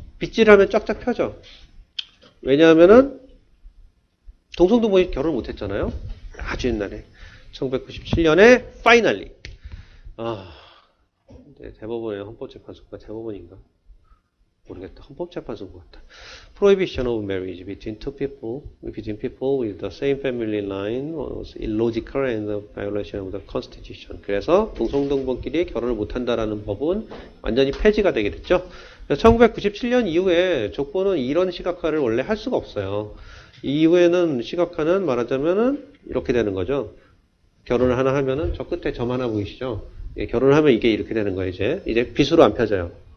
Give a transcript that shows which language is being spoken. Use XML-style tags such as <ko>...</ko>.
<ko>빗질하면 쫙쫙 펴져. 왜냐하면은 동성동본이 결혼을 못했잖아요. 아주 옛날에 1997년에 파이널리. 대법원의 헌법재판소가 대법원인가? 모르겠다. 헌법재판소인 것 같다.</ko> <en>Prohibition of marriage between people with the same family line was illogical and a violation of the Constitution.</en> <ko>그래서 동성동본끼리 결혼을 못한다라는 법은 완전히 폐지가 되게 됐죠. 1997년 이후에 족보는 이런 시각화를 원래 할 수가 없어요. 이후에는 시각화는 말하자면은 이렇게 되는 거죠. 결혼을 하나 하면은 저 끝에 점 하나 보이시죠? 예, 결혼을 하면 이게 이렇게 되는 거예요, 이제 빗으로 안 펴져요.</ko>